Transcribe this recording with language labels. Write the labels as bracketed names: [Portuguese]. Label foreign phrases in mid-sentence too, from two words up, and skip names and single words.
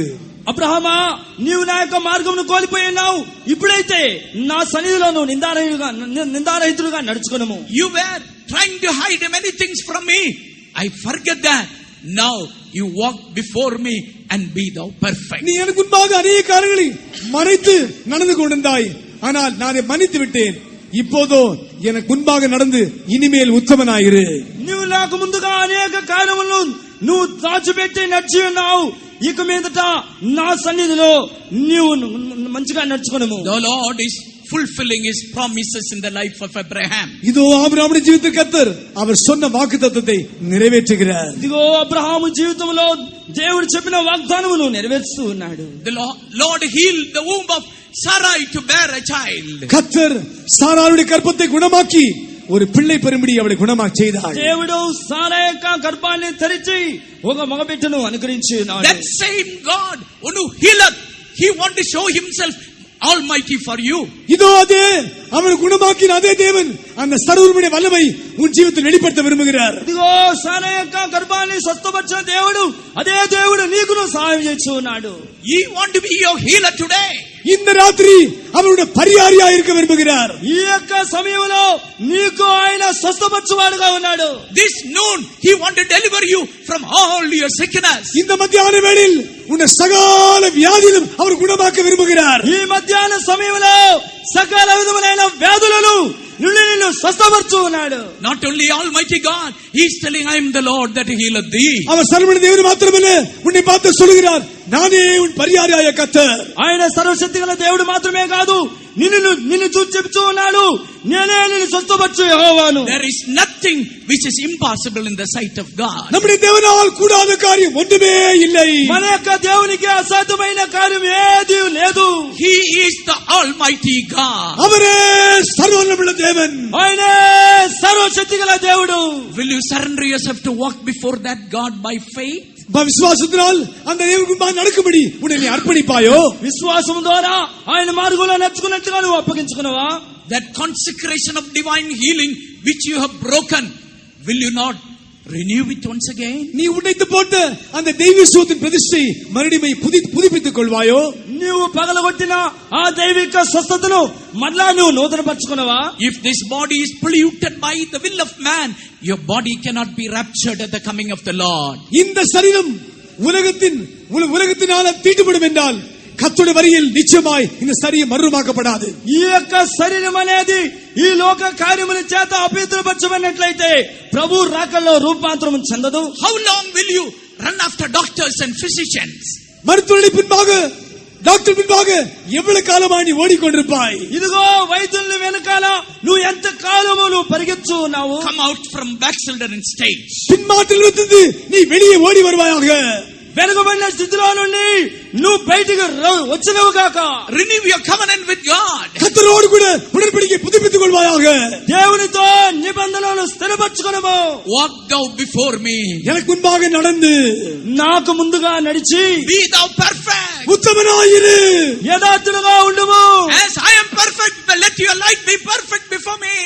[Telugu] అబ్రహామా, నీవు నా యొక్క మార్గమును కోల్పోయినావు, ఇప్పుడైతే నా సన్నిధిలో నువ్వు నిందారహితుడుగా నడుచుకును. [English] You were trying to hide many things from me. I forget that. Now you walk before me and be thou perfect. [Tamil] நீ எனக்கு முன்பாக அநேக காரியங்களை மறைத்து நடந்து கொண்டிருந்தாய், ஆனால் நான் அதை மன்னித்து விட்டேன். இப்போதோ எனக்கு முன்பாக நடந்து இனிமேல் உத்தமனாயிரு. [Telugu] నువ్వు నాకు ముందుగా అనేక కార్యములను నువ్వు దాచిపెట్టి నడిచి ఉన్నావు, ఇక మీదట నా సన్నిధిలో నీవు మంచిగా నడుచుకును. [English] The Lord is fulfilling his promises in the life of Abraham. [Tamil] இதோ ஆபிரகாமுடைய ஜீவிதத்தில் கர்த்தர் அவர் சொன்ன வாக்குத்தத்தத்தை நிறைவேற்றுகிறார். [Telugu] ఇదిగో అబ్రహాము జీవితంలో దేవుడు చెప్పిన వాగ్దానమును నెరవేర్చుతూ ఉన్నాడు. [English] The Lord healed the womb of Sarai to bear a child. [Tamil] கர்த்தர் சாராளுடைய கர்ப்பத்தை குணமாக்கி ஒரு பிள்ளை பெறும்படி அவளை குணமாக்கி செய்தார். [Telugu] దేవుడు సారా యొక్క గర్భాన్ని తెరిచి ఒక మగబిడ్డను అనుగ్రహించి ఉన్నాడు. [English] That same God who healed, he want to show himself almighty for you. [Tamil] இதோ அதே அவர் குணமாக்கின அதே தேவன் அந்த சர்வருடைய வல்லமை உன் ஜீவிதத்தில் வெளிப்படுத்த விரும்புகிறார். [Telugu] ఇదిగో సారా యొక్క గర్భాన్ని స్వస్థపరిచిన దేవుడు అదే దేవుడు నీకును సహాయం చేస్తూ ఉన్నాడు. [English] He want to be your healer today. [Tamil] இந்த ராத்திரி அவருடைய பரிகாரியா இருக்க விரும்புகிறார். [Telugu] ఈ యొక్క సమయంలో నీకు ఆయన స్వస్థపరచువాడుగా ఉన్నాడు. [English] This noon he want to deliver you from all your sickness. [Tamil] இந்த மத்தியான வேளையில் உன்னை சகல வியாதியிலும் அவர் குணமாக்க விரும்புகிறார். [Telugu] ఈ మధ్యాహ్న సమయంలో సకల విధములైన వ్యాధులను నిన్ను స్వస్థపరచు ఉన్నాడు. [English] Not only Almighty God, He is telling, I am the Lord that healeth thee. [Tamil] அவர் சர்வவல்ல தேவன் மாத்திரமல்ல, உன்னை பார்த்து சொல்கிறார், நானே உன் பரியாரியாய கர்த்தர். [Telugu] ఆయన సర్వశక్తిగల దేవుడు మాత్రమే కాదు, నిన్ను చూసి చెప్తూ ఉన్నాడు, నేనే నిన్ను స్వస్థపరచు యెహోవాను. [English] There is nothing which is impossible in the sight of God. [Tamil] நம்முடைய தேவனால் கூடாத காரியம் ஒன்றுமே இல்லை. [Telugu] మన యొక్క దేవునికి అసాధ్యమైన కార్యం ఏదీ లేదు. [English] He is the Almighty God. [Tamil] அவரே சர்வவல்லமையுள்ள தேவன். [Telugu] ఆయనే సర్వశక్తిగల దేవుడు. [English] Will you surrender yourself to walk before that God by faith? [Tamil] விசுவாசத்தினால் அந்த தேவனுக்கு நடக்கும்படி உன்னை நீ அர்ப்பணிப்பாயோ? [Telugu] విశ్వాసం ద్వారా ఆయన మార్గంలో నడుచుకున్నట్లుగా నువ్వు అప్పగించుకున్నావా? [English] That consecration of divine healing which you have broken, will you not renew it once again? [Tamil] நீ உடைத்து போட்ட அந்த தெய்வீக சுகத்தின் பிரதிஷ்டை மறுபடியும் புதுப்பித்துக் கொள்வாயோ? [Telugu] నీవు పగలగొట్టిన ఆ దైవిక స్వస్థతను మళ్ళా నువ్వు నూతనపరచుకున్నావా? [English] If this body is polluted by the will of man, your body cannot be raptured at the coming of the Lord. [Tamil] இந்த சரீரம் உலகத்தினால தீட்டுப்படும் என்றால் கர்த்தருடைய வரியில் நிச்சயமாய் இந்த சரீரம் மறுரூபமாக்கப்படாது. [Telugu] ఈ యొక్క శరీరం అనేది ఈ లోక కార్యముల చేత అపవిత్రపరచబడినట్లయితే ప్రభు రాకల్లో రూపాంతరం చెందదు. [English] How long will you run after doctors and physicians? [Tamil] மருத்துவர்கள் பின்பாக, டாக்டர் பின்பாக எவ்வளவு காலமா நீ ஓடிக்கொண்டிருப்பாய்? [Telugu] ఇదిగో వైద్యుల వెనకాల నువ్వు ఎంత కాలము నువ్వు పరిగెత్తు ఉన్నావు. [English] Come out from backslidden stage. [Tamil] பின்மாற்றிலிருந்து நீ வெளியே ஓடி வருவாயாக. [Telugu] వెనుకబడిన స్థితిలో నుండి నువ్వు బయటికి వచ్చినవు గాక. [English] Renew your covenant with God. [Tamil] கர்த்தரோடு கூட உடன்படிக்கை புதுப்பித்துக் கொள்வாயாக. [Telugu] దేవునితో నిబంధనను స్థిరపరచుకొనుము. [English] Walk thou before me. [Tamil] எனக்கு முன்பாக நடந்து [Telugu] నాకు ముందుగా నడిచి [English] Be thou perfect. [Tamil] உத்தமனாயிரு. [Telugu] యథార్థులుగా ఉండుము. [English] As I am perfect, let your light be perfect before me.